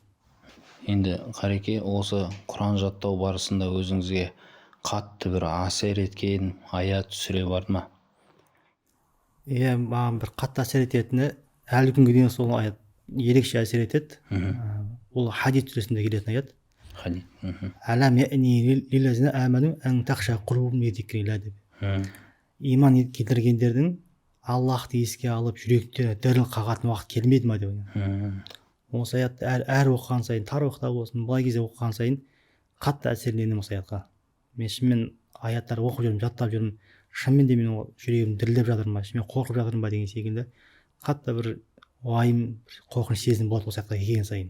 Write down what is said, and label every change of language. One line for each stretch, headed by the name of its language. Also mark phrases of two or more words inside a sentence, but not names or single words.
Kazakh: Енді Қареке, осы Құран жаттау барысында өзіңізге қатты бір әсер еткен аят сүре бар ма? Маған бір қатты әсер ететіні әлі күнге дейін сол аят ерекше әсер етеді. Ол Хадид сүресінде келетін аят. Хадид.
Arabic: ألم يأن للذين آمنوا أن تخشع قلوبهم لذكر الله деп.
Kazakh: Иман келтіргендердің Аллахты еске алып жүректері діріл қағатын уақыт келмеді ма деп. Осы аят әр оқыған сайын, тарауықта болсын, былай кезде оқыған сайын қатты әсерленемін осы аятқа. Мен шынымен аяттар оқып жүрмін, жаттап жүрмін. Шынымен де мен жүрегім дірілдеп жатыр ма, шынымен қорқып жатырмын ба деген секілді қатты бір уайым, қорқыныш сезім болады осы аятқа келген сайын.